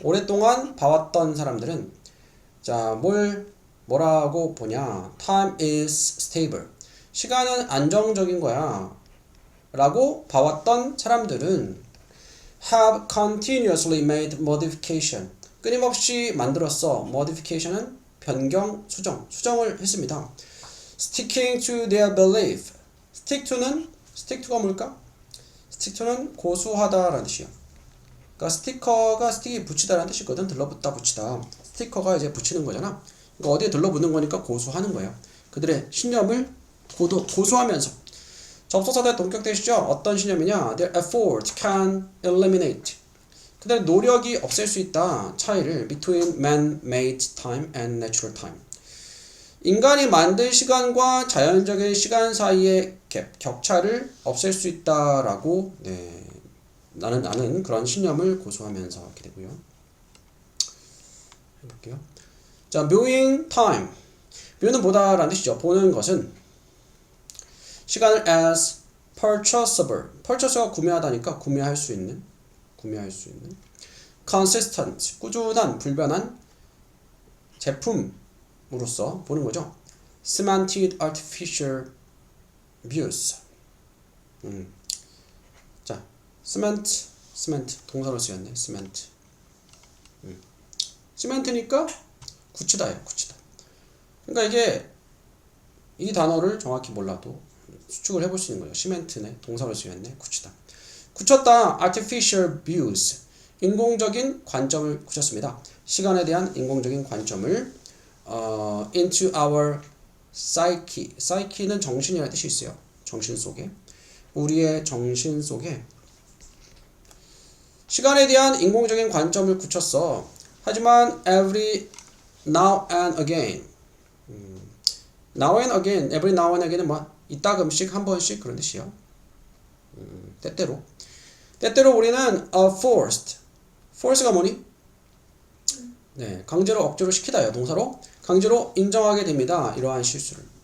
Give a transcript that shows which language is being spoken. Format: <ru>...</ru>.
<ko>오랫동안 봐왔던 사람들은 자 뭐라고 보냐</ko> <en>time is stable</en> <ko>시간은 안정적인 거야 라고 봐왔던 사람들은</ko> <en>have continuously made modification</en> <ko>끊임없이 만들었어. modification은 변경, 수정을 했습니다.</ko> <en>sticking to their belief</en> <ko>stick to가 뭘까? stick to는 고수하다라는 뜻이야. 그러니까 스티커가 스틱이 붙이다라는 뜻이거든. 들러붙다 붙이다. 스티커가 이제 붙이는 거잖아. 그러니까 어디에 들러붙는 거니까 고수하는 거예요. 그들의 신념을 고수하면서 접속사대 동격 대시죠. 어떤 신념이냐?</ko> <en>Their effort can eliminate.</en> <ko>그들의 노력이 없앨 수 있다. 차이를</ko> <en>between man-made time and natural time.</en> <ko>인간이 만든 시간과 자연적인 시간 사이의 격차를 없앨 수 있다라고 네, 나는 그런 신념을 고수하면서 이렇게 되고요. 해볼게요. 자,</ko> <en>viewing time.</en> <ko>view는 보다라는 뜻이죠. 보는 것은 시간을</ko> <en>as purchasable.</en> <ko>purchase가 구매하다니까 구매할 수 있는 consistent. 꾸준한 불변한 제품으로서 보는 거죠.</ko> <en>cemented artificial views.</en> <ko>자, cement 동사로 쓰였네. cement. 시멘트니까 굳히다예요. 굳히다. 그러니까 이게 이 단어를 정확히 몰라도 수축을 해볼 수 있는 거예요. 시멘트네. 동사로 쓰였네. 굳히다. 굳혔다.</ko> <en>artificial views.</en> <ko>인공적인 관점을 굳혔습니다. 시간에 대한 인공적인 관점을</ko> <en>into our psyche.</en> <ko>psyche는 정신이라는 뜻이 있어요. 정신 속에. 우리의 정신 속에 시간에 대한 인공적인 관점을 굳혔어. 하지만</ko> <en>every now and again.</en> <ko>now and again,</ko> <en>every now and again</en> <ko>은 뭐 이따금씩 한 번씩 그런 뜻이요. 때때로 우리는 force가 뭐니? 네, 강제로 억지로 시키다요. 동사로 강제로 인정하게 됩니다. 이러한 실수를.</ko>